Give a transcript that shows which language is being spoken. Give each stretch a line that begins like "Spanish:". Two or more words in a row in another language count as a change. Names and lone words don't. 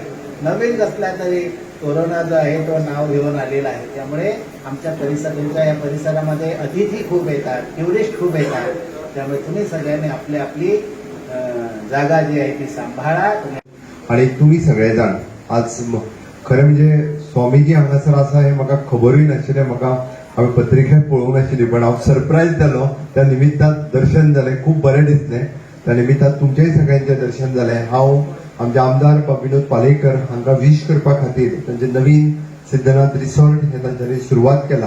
Marathi: नवीन कसला तरी कोरोना जो आहे तो नाव घेऊन आलेला आहे. त्यामुळे आमच्या तुमच्या या परिसरामध्ये अतिथी खूप येतात, टुरिस्ट खूप येतात. त्यामुळे तुम्ही सगळ्यांनी आपली जागा जी आहे ती सांभाळा. आणि तुम्ही सगळेजण आज
Konkani: खरें म्हणजे स्वामीजी हांगासर आसा हे म्हाका खबरूय नाशिल्लें. म्हाका हांवें पत्रिकेंत पळोवंक नाशिल्ली, पण हांव सरप्रायज जालो. त्या निमित्तान दर्शन जालें, खूप बरें दिसलें. त्या निमित्तान तुमचेय सगळ्यांचें दर्शन जालें. हांव आमचे आमदार बाब विनोद पालयेकर हांकां विश करपा खातीर तांचे नवीन सिद्धनाथ रिसॉर्ट हे तांच्यांनी सुरवात केला.